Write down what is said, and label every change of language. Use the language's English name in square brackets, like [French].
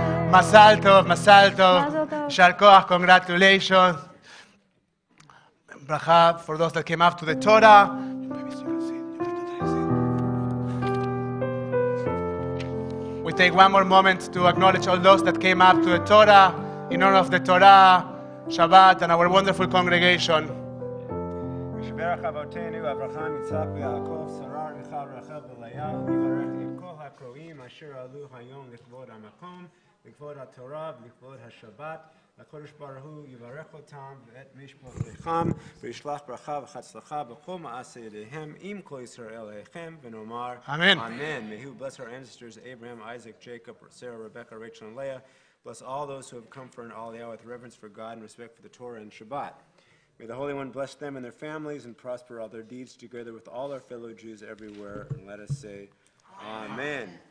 [Hebrew] מזל טוב, מזל טוב. יישר כוח, [English] congratulations. ברכה for those that came up to the Torah. We take one more moment to acknowledge all those that came up to the Torah in honor of the Torah, Shabbat, and our wonderful congregation. [Hebrew] משברך אבותינו אברהם, יצחק ויעקב, שרה, רבקה, רחל ולאה, יברך את כל הקרואים אשר עלו היום לכבוד המקום, לכבוד התורה ולכבוד השבת. הקדוש ברוך הוא יברך אותם ואת משפחותיכם וישלח ברכה והצלחה בכל מעשה ידיהם עם כל ישראל אליכם ונאמר [English] Amen. Amen. May He bless our ancestors Abraham, Isaac, Jacob, Sarah, Rebecca, Rachel, and Leah. Bless all those who have come for an aliyah with reverence for God and respect for the Torah and Shabbat. May the Holy One bless them and their families and prosper all their deeds together with all our fellow Jews everywhere. And let us say, Amen.